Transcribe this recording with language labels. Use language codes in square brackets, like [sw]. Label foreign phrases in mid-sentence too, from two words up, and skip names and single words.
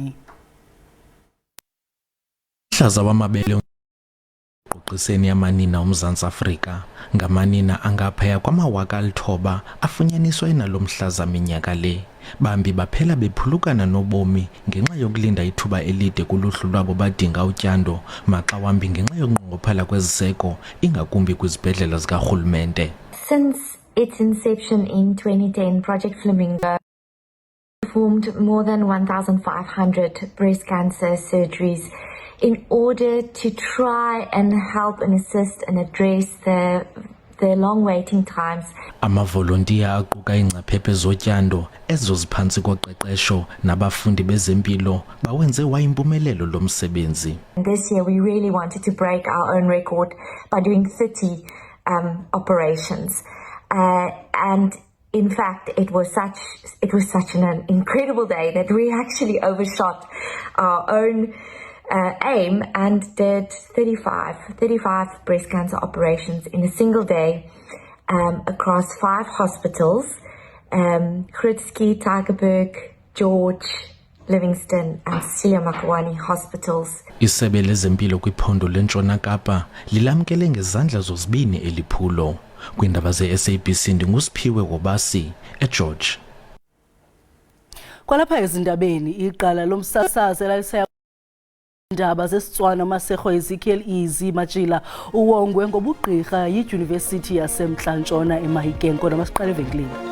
[xh] Umhlaza wamabele uquqiseni yamanina uMzantsi Afrika ngamanina angaphaya kwama-9,000 afunyaniswa enalomhlaza minyaka le. Bambi baphela bephulukana nobomi ngenxa yokulinda ithuba elide kuluhlu lwabo badinga utyando maxa wambi ngenxa yokunqongophala kweziseko ingakumbi kwizibhedlela zikarhulumente. [en] Since its inception in 2010, Project Flamingo performed more than 1,500 breast cancer surgeries in order to try and help and assist and address the long waiting times. [xh] Amavolontiya aquka ingcaphephe zotyando ezoziphantsi koqeqesho nabafundi bezempilo bawenze wayimpumelelo lo msebenzi. [en] This year we really wanted to break our own record by doing 30 operations and in fact, it was such an incredible day that we actually overshot our own aim and did 35 breast cancer operations in a single day across 5 hospitals, Grootsky, Tygerberg, George, Livingston and Cecilia Makwani hospitals. [xh] Isebe lezempilo kwiphondo lentshona Kapa lilamkele ngezandla zozibini eliphulo. Kwindaba ze-SABC ndingusiphiwe Wobasi eGeorge. Kwalapha ezindabeni iqala lomsasazi elalisaya indaba zesitswana Masekho Ezekiel Easy Matshila uwongwe ngobugqirha yiDyunivesithi yaseMntla-Ntshona eMahikeng. Kodwa masiqale evenkileni.